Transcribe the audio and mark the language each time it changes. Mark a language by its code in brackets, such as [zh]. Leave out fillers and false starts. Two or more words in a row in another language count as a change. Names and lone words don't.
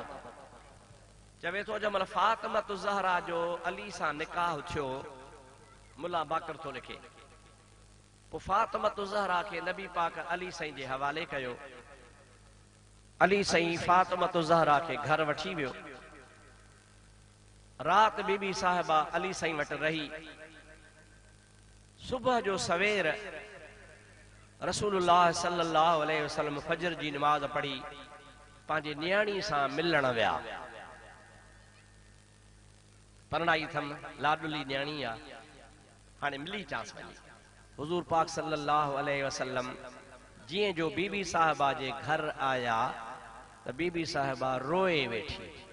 [sd] चवे थो जंहिं महिल फातिमत ज़हरा जो अली सां निकाह थियो, मुल्ला बाक़िर थो लिखे, पोइ फातिमत ज़हरा खे नबी पाक अली साईं जे हवाले कयो। अली साईं फातिमत ज़हरा खे घर वठी वियो। रात बीबी साहिबा अली साईं वटि रही। सुबह जो सवेर रसूलुल्लाह [ar] صلى الله عليه وسلم [sd] फजर जी नमाज पढ़ी पंहिंजी न्याणी सां मिलण विया। परणाई अथमि, लाडली न्याणी आहे, हाणे मिली चांस वञी। हुज़ूर पाक [ar] صلى الله عليه وسلم [sd] जीअं जो बीबी साहिबा जे घर आया त बीबी साहिबा रोए वेठी।